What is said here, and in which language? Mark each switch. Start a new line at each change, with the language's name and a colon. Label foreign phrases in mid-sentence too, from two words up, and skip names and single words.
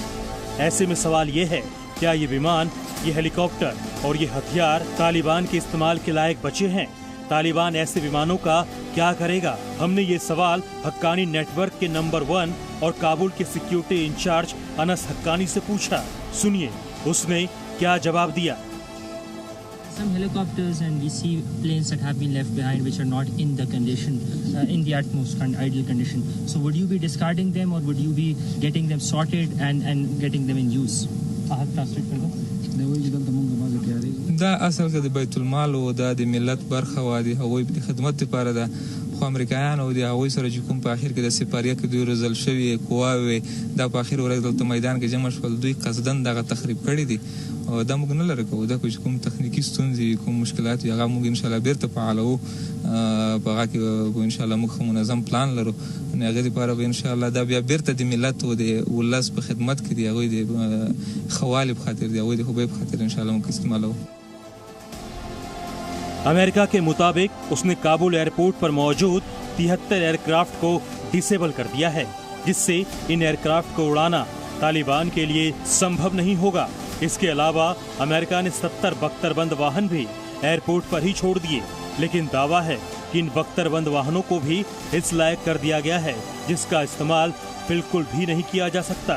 Hindi: ऐसे में सवाल ये है, क्या ये विमान, ये हेलीकॉप्टर और ये हथियार तालिबान के इस्तेमाल के लायक बचे हैं। तालिबान ऐसे विमानों का क्या करेगा? हमने ये सवाल हक्कानी नेटवर्क के नंबर 1 और काबुल के
English: security in-charge
Hindi: अनस हक्कानी से पूछा। सुनिए उसने क्या जवाब दिया।
English: Some helicopters and we see planes that have been left behind which are not in the condition, in the utmost ideal condition. So would you be discarding them or would you be getting them sorted and getting them in use?
Pashto: دا اصل کې د بیت المال او د ملت برخه و دي هغوی د خدمت لپاره ده خو امریکایان او د هغوی سره چې کوم په اخر کې د سپاریه کې دوی روزل شوي قواوې دا په اخر ورځ دلته میدان کې جمع شول دوی قصدن دغه تخریب کړي دي او دا موږ نه لرو کوو دا کوم تخنیکی ستونزې کوم مشکلات یې هغه موږ
Arabic: ان شاء الله
Pashto: بیرته فعالو په هغه کې
Arabic: ان شاء الله
Pashto: موږ منظم پلان لرو نو هغه لپاره به
Arabic: ان شاء الله
Pashto: دا بیا بیرته د ملت او د ولس په خدمت کې دی هغوی د خوالي په خاطر دی هغوی د خوبۍ په خاطر
Arabic: ان شاء الله
Pashto: موږ استعمالو।
Hindi: अमेरिका के मुताबिक उसने काबुल एयरपोर्ट पर मौजूद 73 एयरक्राफ्ट को डिसेबल कर दिया है, जिससे इन एयरक्राफ्ट को उड़ाना तालिबान के लिए संभव नहीं होगा। इसके अलावा अमेरिका ने 70 बख्तरबंद वाहन भी एयरपोर्ट पर ही छोड़ दिए, लेकिन दावा है कि इन बख्तरबंद वाहनों को भी इस लायक कर दिया गया है जिसका इस्तेमाल बिल्कुल भी नहीं किया जा सकता।